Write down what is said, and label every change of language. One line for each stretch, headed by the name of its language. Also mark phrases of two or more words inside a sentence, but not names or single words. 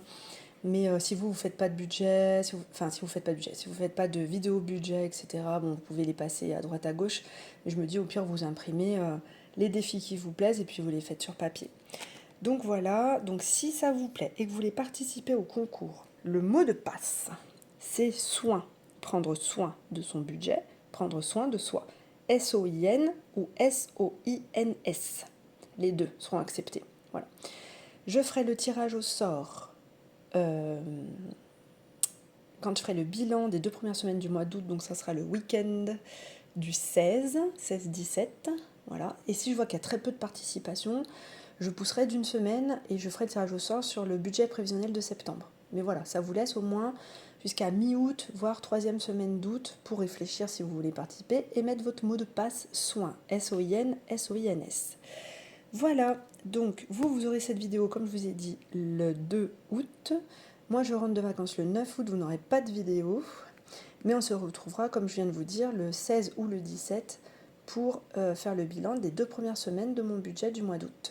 French: Mais si vous faites pas de budget, si vous faites pas de budget, si vous faites pas de vidéo budget, etc., bon, vous pouvez les passer à droite à gauche. Mais je me dis au pire vous imprimez les défis qui vous plaisent et puis vous les faites sur papier. Donc voilà, donc si ça vous plaît et que vous voulez participer au concours, le mot de passe, c'est soin. Prendre soin de son budget, prendre soin de soi. S-O-I-N ou S-O-I-N-S. Les deux seront acceptés. Voilà. Je ferai le tirage au sort quand je ferai le bilan des 2 premières semaines du mois d'août, donc ça sera le week-end du 16-17. Voilà. Et si je vois qu'il y a très peu de participation, Je pousserai d'une semaine et je ferai le tirage au sort sur le budget prévisionnel de septembre. Mais voilà, ça vous laisse au moins jusqu'à mi-août, voire troisième semaine d'août pour réfléchir si vous voulez participer et mettre votre mot de passe soin, S-O-I-N, S-O-I-N-S. Voilà, donc vous aurez cette vidéo, comme je vous ai dit, le 2 août. Moi, je rentre de vacances le 9 août, vous n'aurez pas de vidéo. Mais on se retrouvera, comme je viens de vous dire, le 16 ou le 17 pour faire le bilan des 2 premières semaines de mon budget du mois d'août.